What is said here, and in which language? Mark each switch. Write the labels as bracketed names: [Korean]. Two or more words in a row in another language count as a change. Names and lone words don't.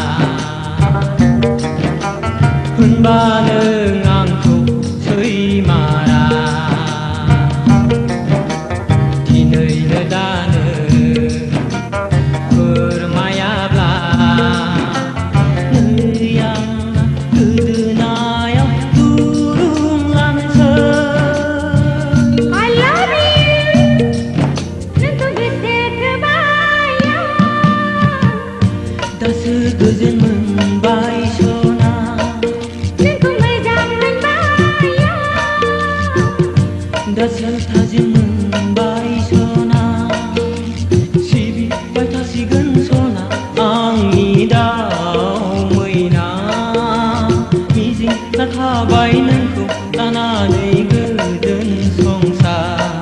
[Bodo] होनबा नों आंखौ सैमारा दिनैनो दानो फोरमायाब्ला नै आं गोदोनायाव दुरुंलांसै [English] I love you [Bodo] नोंखौ गोसो थोबाय दासो गोजोन मोनबाय सना नोंखौ मोजां मोनबाय दासो थाजिम मोनबाय सना सिबिबाय थासिगोन सना आंनि दाउ मैना मिजिं थाबाय नोंखौ लानानै गोजोन संसार